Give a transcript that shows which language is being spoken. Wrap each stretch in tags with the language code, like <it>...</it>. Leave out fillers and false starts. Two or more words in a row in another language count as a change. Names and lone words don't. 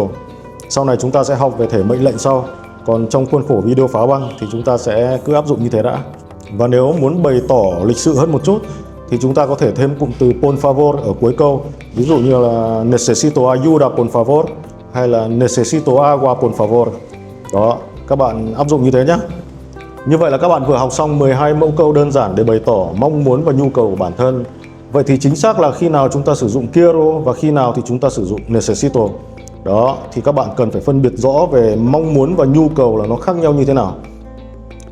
<vi>Sau này chúng ta sẽ học về thể mệnh lệnh sau. Còn trong khuôn khổ video phá băng thì chúng ta sẽ cứ áp dụng như thế đã. Và nếu muốn bày tỏ lịch sự hơn một chút thì chúng ta có thể thêm cụm từ</vi> <es>por favor</es> <vi>ở cuối câu. Ví dụ như là</vi> <es>necesito ayuda por favor</es> <vi>hay là</vi> <es>necesito agua por favor.</es> <vi>Đó, các bạn áp dụng như thế nhé. Như vậy là các bạn vừa học xong 12 mẫu câu đơn giản để bày tỏ mong muốn và nhu cầu của bản thân. Vậy thì chính xác là khi nào chúng ta sử dụng quiero và khi nào thì chúng ta sử dụng necesito. Đó, thì các bạn cần phải phân biệt rõ về mong muốn và nhu cầu là nó khác nhau như thế nào.</vi>